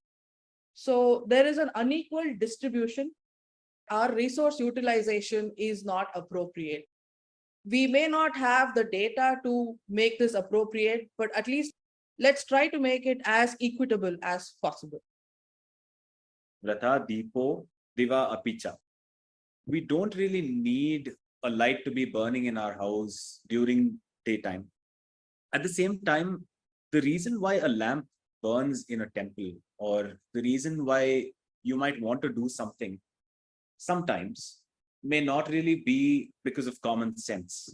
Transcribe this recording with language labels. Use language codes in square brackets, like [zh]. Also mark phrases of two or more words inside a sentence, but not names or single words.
[en] So there is an unequal distribution. Our resource utilization is not appropriate. We may not have the data to make this appropriate, but at least let's try to make it as equitable as possible. [sa] vrTha, dipo, divaa, apicha. [en] We don't really need a light to be burning in our house during daytime. At the same time, the reason why a lamp burns in a temple, or the reason why you might want to do something sometimes, may not really be because of common sense.